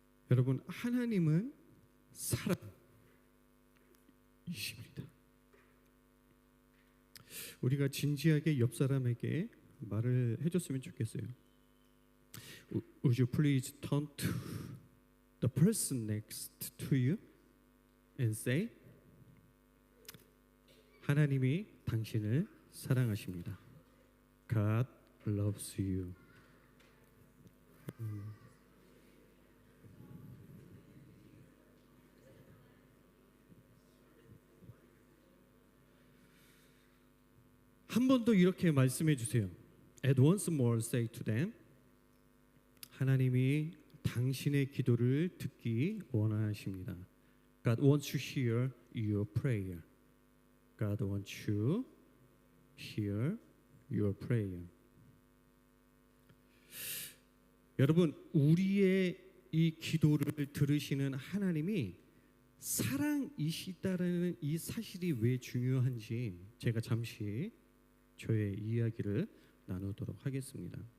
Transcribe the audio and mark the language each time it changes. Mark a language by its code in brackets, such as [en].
[ko] 여러분, 하나님은 사랑이십니다. 우리가 진지하게 옆 사람에게 말을 해줬으면 좋겠어요. [en] Would you please turn to the person next to you and say, [ko] 하나님이 당신을 사랑하십니다. [en] God loves you. [ko] 한 번 더 이렇게 말씀해 주세요. [en] And once more say to them, [ko] 하나님이 당신의 기도를 듣기 원하십니다. [en] God wants to hear your prayer. God wants to hear your prayer. [ko] 여러분, 우리의 이 기도를 들으시는 하나님이 사랑이시다라는 이 사실이 왜 중요한지 제가 잠시 저의 이야기를 나누도록 하겠습니다.